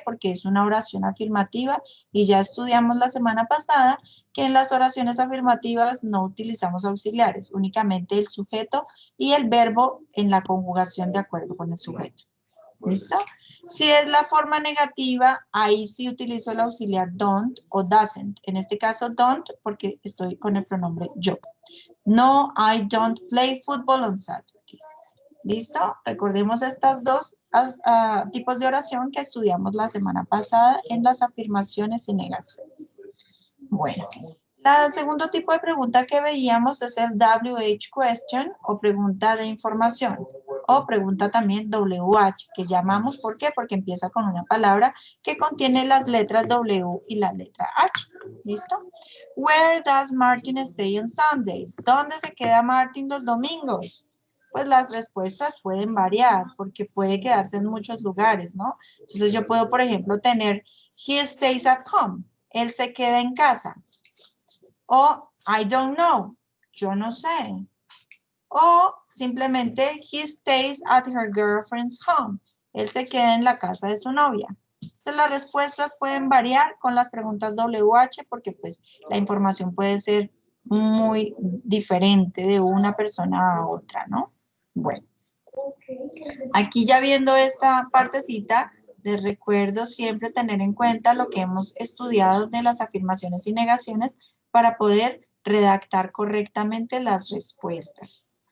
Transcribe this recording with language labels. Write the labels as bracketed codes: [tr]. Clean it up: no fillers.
[es] Porque es una oración afirmativa y ya estudiamos la semana pasada que en las oraciones afirmativas no utilizamos auxiliares, únicamente el sujeto y el verbo en la conjugación de acuerdo con el sujeto. ¿Listo? Si es la forma negativa, ahí sí utilizo el auxiliar don't o doesn't. En este caso don't porque estoy con el pronombre yo. [en] No, I don't play football on Saturdays. [es] ¿Listo? Recordemos estos dos tipos de oración que estudiamos la semana pasada en las afirmaciones y negaciones. Bueno, el segundo tipo de pregunta que veíamos es el WH question o pregunta de información o pregunta también WH que llamamos, ¿por qué? Porque empieza con una palabra que contiene las letras W y la letra H. ¿Listo? [en] Where does Martin stay on Sundays? [es] ¿Dónde se queda Martin los domingos? Pues las respuestas pueden variar porque puede quedarse en muchos lugares, ¿no? Entonces yo puedo, por ejemplo, tener [en] he stays at home. [es] Él se queda en casa. O [en] I don't know. [es] Yo no sé. O simplemente [en] he stays at her girlfriend's home. [es] Él se queda en la casa de su novia. Entonces las respuestas pueden variar con las preguntas WH porque pues la información puede ser muy diferente de una persona a otra, ¿no? Bueno, aquí ya viendo esta partecita, les recuerdo siempre tener en cuenta lo que hemos estudiado de las afirmaciones y negaciones para poder redactar correctamente las respuestas.